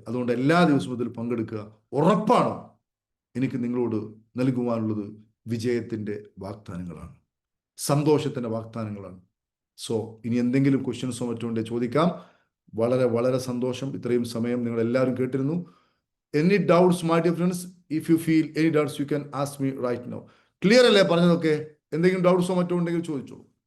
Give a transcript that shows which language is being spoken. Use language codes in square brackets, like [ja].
[ml] അതുകൊണ്ട് എല്ലാ ദിവസവും ഇതിൽ പങ്കെടുക്കുക. ഉറപ്പാണ് എനിക്ക് നിങ്ങളോട് നൽകുവാനുള്ളത് വിജയത്തിൻ്റെ വാഗ്ദാനങ്ങളാണ്, സന്തോഷത്തിൻ്റെ വാഗ്ദാനങ്ങളാണ്. സോ ഇനി എന്തെങ്കിലും ക്വസ്റ്റ്യൻസോ മറ്റോ ഉണ്ടെങ്കിൽ ചോദിക്കാം. വളരെ വളരെ സന്തോഷം. ഇത്രയും സമയം നിങ്ങൾ എല്ലാവരും കേട്ടിരുന്നു. [en] Any doubts, my dear friends? If you feel any doubts, you can ask me right now. [ml] Clear അല്ലേ പറഞ്ഞതൊക്കെ? എന്തെങ്കിലും ഡൗട്ട്സോ മറ്റോ ഉണ്ടെങ്കിൽ ചോദിച്ചോളൂ.